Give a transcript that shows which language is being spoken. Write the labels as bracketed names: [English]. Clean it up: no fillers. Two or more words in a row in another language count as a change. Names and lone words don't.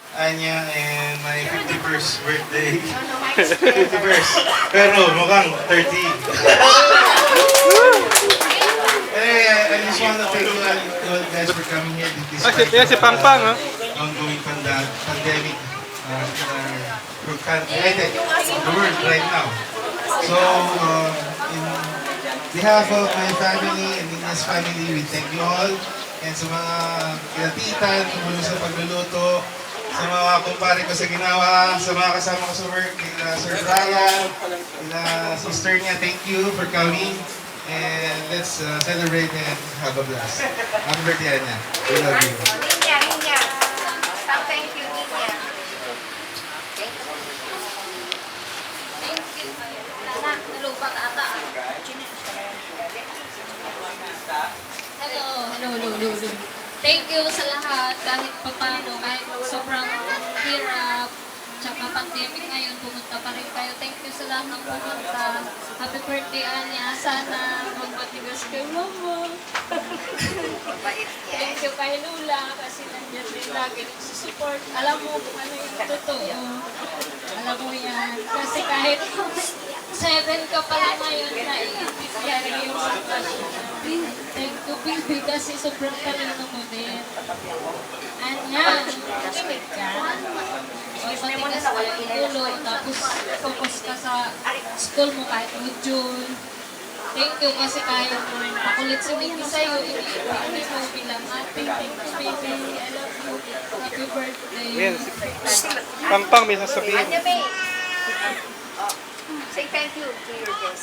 [English] Anya and my 51st birthday. 51st. [Filipino] Pero mukhang 30. [English] Anyway, I just want to thank you all guys for coming here. [Filipino] Si Pangpang, ha? [English] Ongoing pandemic in the world right now. So, in behalf of my family and Nina's family, we thank you all. [Filipino] And sa mga kinatitan, tumulong sa pagluluto, sa mga kumpare ko sa ginawa, sa mga kasama ko sa work, kila Sir Brian, kila sister niya, [English] thank you for coming. And let's celebrate and have a blast. Happy birthday, Anya. We love you. Ninya. Thank you, Ninya. Thank you. [Filipino] Anak, nalupat ata. Hello. [English] Thank you [Filipino] sa lahat, kahit papano, kahit sobrang hirap, tsaka pandemic ngayon, pumunta pa rin kayo. [English] Thank you [Filipino] sa lahat ng pumunta. [English] Happy birthday, [Filipino] Anya. Sana magpatigas kay Mama. [English] Thank you [Filipino] kay Lula, kasi nandiyan din lagi nagsusupport. Alam mo kung ano yung totoo. Alam mo yan. Kasi kahit 7 ka pa lang ngayon, naiintindihan yung sitwasyon. [English] Thank you, baby, [Filipino] kasi sobrang talino mo din. Anya, tumig ka. O, matigas ka yung ulo, tapos focus ka sa school mo kahit module. [English] Thank you [Filipino] kasi kaya mo rin. Pakulit si Nikki sa'yo, hindi mo bilang ating. [English] Thank you, baby. I love you. Happy birthday. [Filipino] Ayan, si Pangpang may sasabihin. [English] Anya, babe. Say thank you to your guests.